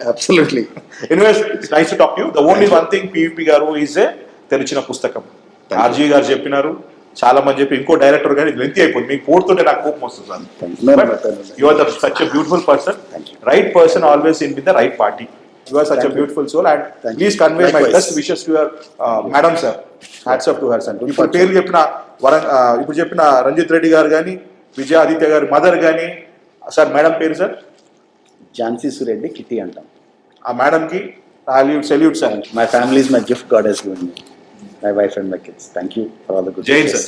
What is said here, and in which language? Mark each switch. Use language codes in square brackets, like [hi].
[en] Absolutely. Anyways, nice to talk you. The only one thing, [te] PVP గారు is ఏ తెరిచిన పుస్తకం. RG గారు చెప్పినారు, చాలా మంది చెప్పి, ఇంకో డైరెక్టర్ గారు ఇది లెంతీ అయిపోతుంది. మీకు పోతుంటే నాకు కోపం వస్తుంది sir. [en] You are the such a beautiful person, right person, always in with the right party. You are such a beautiful soul, and please convey my best wishes to your madam sir. Hats off to her son. [te] ఇప్పుడు పేరు చెప్పిన రంజిత్ రెడ్డి గారు కానీ, విజయ ఆదిత్య గారి mother కానీ, sir madam పేరు sir Jhansi Sureddy kitty అంటాం. ఆ మేడం కి salute sir. [en] My family is my gift God has given me. My wife and my kids. Thank you for all the good wishes.